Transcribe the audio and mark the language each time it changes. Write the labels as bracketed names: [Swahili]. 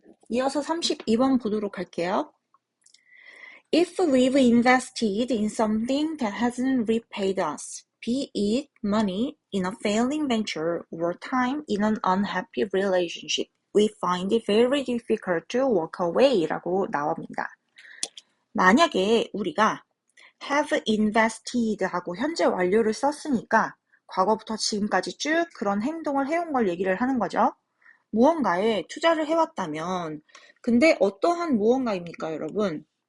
[Korean] 이어서 32번 보도록 할게요. [English] If we've invested in something that hasn't repaid us, be it money in a failing venture or time in an unhappy relationship, we find it very difficult to walk away [Korean] 라고 나옵니다. 만약에 우리가 [English] have invested [Korean] 하고 현재 완료를 썼으니까 과거부터 지금까지 쭉 그런 행동을 해온 걸 얘기를 하는 거죠. 무언가에 투자를 해왔다면 근데 어떠한 무언가입니까, 여러분?